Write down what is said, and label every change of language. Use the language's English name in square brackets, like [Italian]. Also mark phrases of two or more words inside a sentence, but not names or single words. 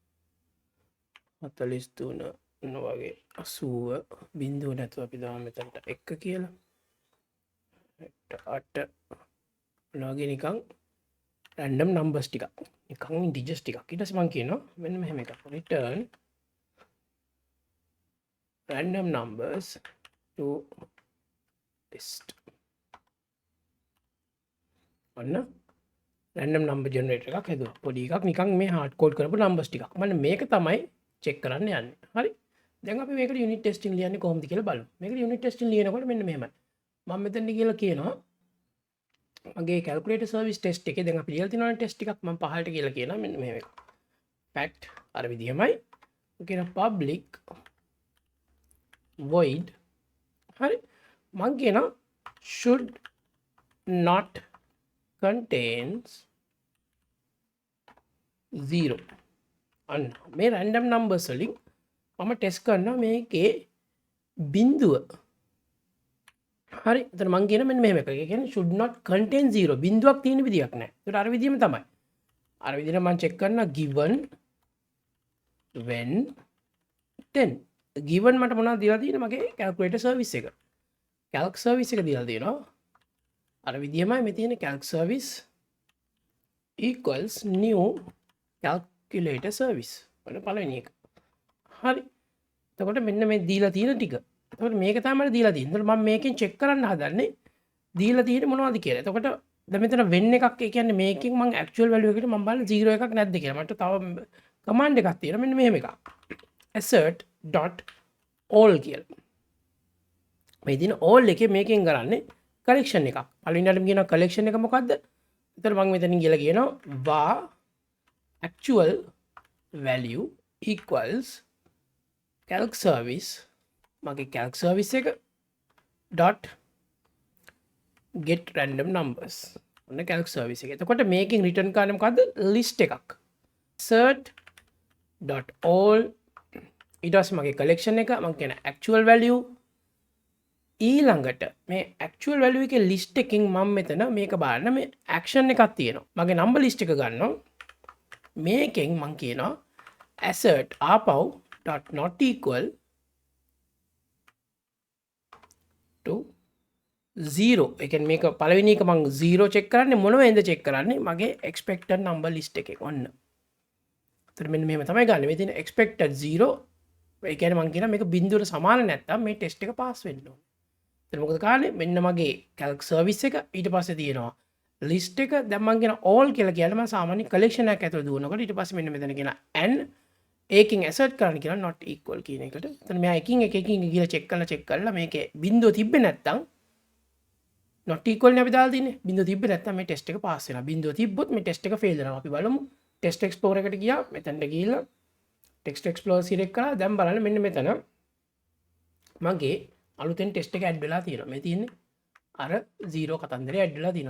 [Sinhala] 43 ඔන්න වගේ 80 බිංදුව නැතුව අපි දාමු මෙතනට 1 කියලා 8 ඔන්න වගේ නිකන් [English] random numbers [Sinhala] ටිකක් නිකන් integers ටිකක් ඊට පස්සේ මම කියනවා මෙන්න මෙහෙම එකක් [English] return random numbers to list [Sinhala] ඔන්න [English] random number generator [Sinhala] එකක් හැදුවා. පොඩි එකක් නිකන් මේ [English] hard code [Sinhala] කරපු numbers ටිකක්. මම මේක තමයි check කරන්න යන්නේ. හරි. දැන් අපි මේකට [English] unit testing [Sinhala] ලියන්නේ කොහොමද කියලා බලමු. මේකට [English] unit testing [Sinhala] ලියනකොට මෙන්න මෙහෙමයි. මම මෙතන කියලා කියනවා මගේ [English] calculator service test [Sinhala] එකේ දැන් අපි ලියලා තියෙනවනේ test ටිකක් මම පහලට කියලා කියනවා මෙන්න මෙහෙම එකක්. fact අර විදිහමයි. කියන [English] public void [Sinhala] හරි. මම කියනවා [English] should not contains 0 [Sinhala] අන්න මේ [English] random numbers [Sinhala] වලින් මම ටෙස්ට් කරනවා මේකේ බිංදුව හරි එතන මම කියන මෙන්න මෙහෙම එකක්. ඒ කියන්නේ [English] should not contain 0 [Sinhala] බිංදුවක් තියෙන විදියක් නැහැ. ඒකට අර විදියම තමයි. අර විදියට මම චෙක් කරනවා [English] given when then given [Sinhala] මට මොනවද දීලා තියෙන්නේ මගේ [English] calculator service [Sinhala] එක. [English] calc service [Sinhala] එක දීලා තියෙනවා. අර විදිහමයි මේ තියෙන [English] calc service equals new calculator service [Sinhala] ඔන්න පළවෙනි එක. හරි. එතකොට මෙන්න මේ දීලා තියෙන ටික. එතකොට මේක තමයි මට දීලා තියෙන්නේ. එතකොට මම මේකෙන් check කරන්න හදන්නේ දීලා තියෙන්නේ මොනවද කියලා. එතකොට දැන් මෙතන වෙන් එකක් ඒ කියන්නේ මේකෙන් මම [English] actual value [Sinhala] එකට මම බලන 0 එකක් නැද්ද කියලා. මට තව command එකක් තියෙනවා මෙන්න මෙහෙම එකක්. assert.all කියලා. මේ දින all එකේ මේකෙන් කරන්නේ collection එකක්. පළවෙනියටම කියනවා collection එක මොකද්ද? එතන මම මෙතනින් කියලා කියනවා [English] var actual value equals calc service [Sinhala] මගේ [English] calc service [Sinhala] එක [English] dot get random numbers [Sinhala] ඔන්න [English] calc service [Sinhala] එක. එතකොට මේකෙන් return කරන්නේ මොකද්ද? list එකක්. [English] assert dot all [Sinhala] ඊට පස්සේ මගේ collection එක මම කියන [English] actual value [Sinhala] ඊළඟට මේ [English] actual value [Sinhala] එකේ list එකකින් මම මෙතන මේක බලන්න මේ action එකක් තියෙනවා. මගේ [English] number list [Sinhala] එක ගන්නවා. මේකෙන් මම කියනවා assert ආපහු [English] dot not equal to 0. [Sinhala] ඒ කියන්නේ මේක පළවෙනි එක මම 0 check කරන්නේ මොන වෙන්ද check කරන්නේ මගේ [English] expected number list [Sinhala] එකෙන්. ඔන්න. එතකොට මෙන්න මෙහෙම තමයි ගන්න. මේ තියෙන expected 0 ඒ කියන්නේ මම කියනවා මේක බිංදුවට සමාන නැත්තම් මේ test එක pass වෙන්න ඕනේ. මොකද කාලේ මෙන්න මගේ [English] calc service [Sinhala] එක ඊට පස්සේ තියෙනවා list එක දැන් මම කියන all කියලා කියන්නේ මම සාමාන්‍ය collection එකක් ඇතුළේ දුවනකොට ඊට පස්සේ මෙන්න මෙතන කියන and ඒකෙන් assert කරන්න කියලා [English] not equal [Sinhala] කියන එකට. එතන මෙයා එකින් එක ගිහලා check කරලා මේකේ බිංදුව තිබ්බේ නැත්තම් [English] not equal [Sinhala] නේ අපි දාලා තියෙන්නේ. බිංදුව තිබ්බේ නැත්තම් මේ test එක pass වෙනවා. බිංදුව තිබ්බොත් මේ test එක fail වෙනවා. අපි බලමු [English] test explorer [Sinhala] එකට ගියා මෙතනට ගිහිල්ලා [English] text explorer select [Sinhala] කරලා දැන් බලන්න මෙන්න මෙතන මගේ අලුතෙන් ටෙස්ට් එක ඇඩ් වෙලා තියෙනවා. මේ තියෙන්නේ අර 0 කතන්දරේ ඇඩ් වෙලා තියෙනවා.